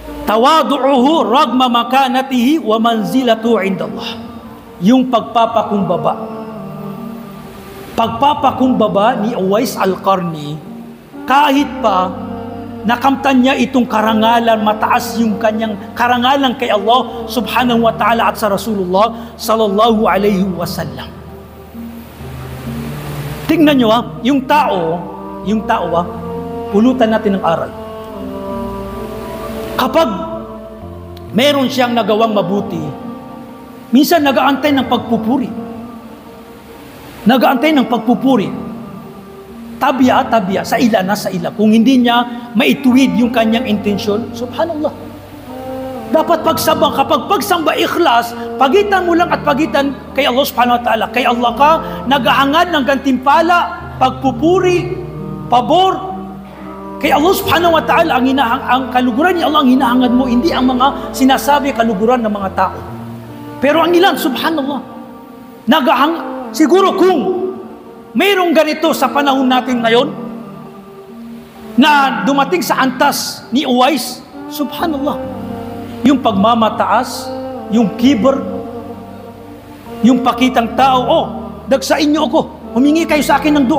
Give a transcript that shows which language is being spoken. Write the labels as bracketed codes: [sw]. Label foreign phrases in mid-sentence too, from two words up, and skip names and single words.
[ar] تواضعه رغم مكانته ومنزلة عند الله. [tl] Yung pagpapakumbaba. Pagpapakumbaba ni Uwais al-Qarni, kahit pa nakamtan niya itong karangalan, mataas yung kanyang karangalan kay Allah [ar] سبحانه وتعالى [tl] at sa Rasulullah [ar] صلى الله عليه وسلم. [tl] Tingnan nyo yung tao pulutan natin ng aral. Kapag meron siyang nagawang mabuti, minsan nag-aantay ng pagpupuri. Nag-aantay ng pagpupuri. Tabya, sa ila na sa ila. Kung hindi niya maituwid yung kanyang intensyon, subhanallah. Dapat kapag pagsamba ikhlas, pagitan mo lang at pagitan kay Allah [ar] سبحانه وتعالى. [tl] Kay Allah ka, naghahangad ng gantimpala, pagpupuri, pabor. Kay Allah [ar] سبحانه وتعالى, [tl] ang kaluguran ni Allah ang hinahangad mo, hindi ang mga sinasabi kaluguran ng mga tao. Pero ang ilan, subhanallah, siguro kung mayroong ganito sa panahon natin ngayon, na dumating sa antas ni Uwais, subhanallah, yung pagmamataas, yung kibr, yung pakitang tao, dagsain niyo ako, humingi kayo sa akin ng dua.